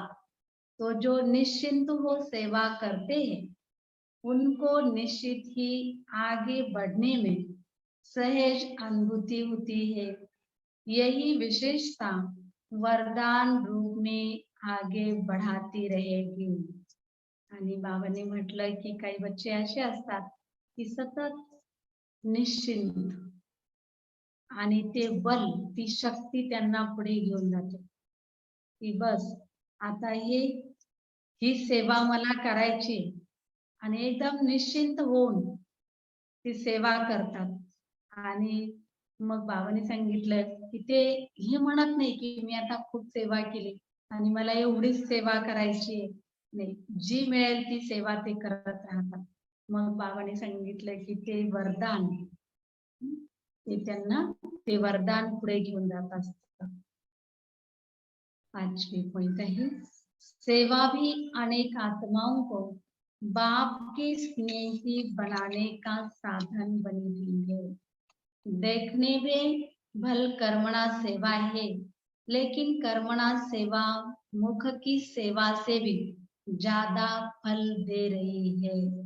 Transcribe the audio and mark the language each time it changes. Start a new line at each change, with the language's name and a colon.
Hindi: तो जो निश्चिंत हो सेवा करते हैं उनको निश्चित ही आगे बढ़ने में सहज अनुभूति होती है। यही विशेषता वरदान रूप में आगे बढ़ाती रहेगी।
Marathi: आणि बाबांनी म्हटलं की काही बच्चे असे असतात की सतत निश्चिंत आणि ते बल, ती शक्ती त्यांना पुढे घेऊन जाते की बस आता ही सेवा मला करायची आणि एकदम निश्चिंत होऊन ती सेवा करतात. आणि मग बाबांनी सांगितलं की ते हे म्हणत नाही की मी आता खूप सेवा केली आणि मला एवढीच सेवा करायची आहे, नाही, जी मिळेल ती सेवा ते करत राहतात. मग बाबांनी सांगितलं की ते वरदान, ते त्यांना ते वरदान पुढे घेऊन जात असतात.
Hindi: 5वीं पॉइंट है, सेवा भी अनेक आत्माओं को बाप के स्नेही बनाने का साधन बनी हुई है। देखने में भल कर्मणा सेवा है, लेकिन कर्मणा सेवा मुख की सेवा से भी ज्यादा फल दे रही है।